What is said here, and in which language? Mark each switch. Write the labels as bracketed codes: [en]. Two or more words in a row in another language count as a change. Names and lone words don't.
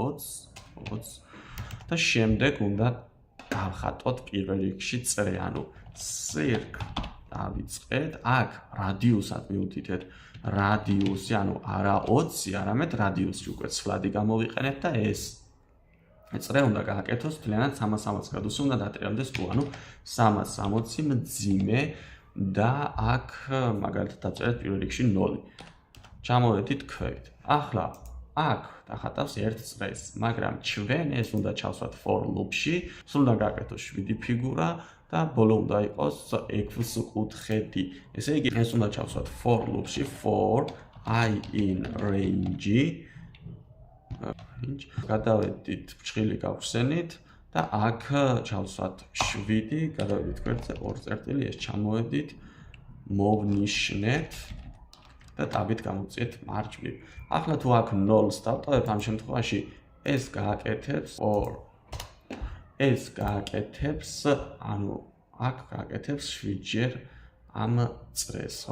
[ka] 20 და შემდეგ უნდა დავხატოთ პირველ რიგში წრე, ანუ circ დავიწყეთ, აქ რადიუსად მიუთითეთ რადიუსი, ანუ არა 20, არამედ რადიუსი უკვე ცვლადი გამოვიყენეთ და ეს წრე უნდა გააკეთოს მთლიანად 360 გრადუსი უნდა დატრიალდეს კუ, ანუ 360 მძიმე და აქ მაგალითად დაწერეთ პირველ რიგში 0. ჩამოვედით ქვევით. ახლა აქ დახატავს ერთ წრეს, მაგრამ ჩვენ ეს უნდა ჩავსვათ [en] for loop-ში, [ka] სულ უნდა გააკეთოს 7 ფიგურა და ბოლო უნდა იყოს 6 კუთხედი. ესე იგი, ეს უნდა ჩავსვათ [en] for loop-ში, for I in range. [ka] გადავედით ბრჭყილი გავხსენით და აქ ჩავსვათ 7, გადავედით გვერდზე 2 წერტილი, ეს ჩამოვედით, მოვნიშნეთ და ტაბით გამოვწიეთ მარჯვნივ. ახლა თუ აქ 0-ს დავტოვებ, ამ შემთხვევაში ეს გააკეთებს ანუ აქ გააკეთებს 7-ჯერ ამ წრეს, ხო?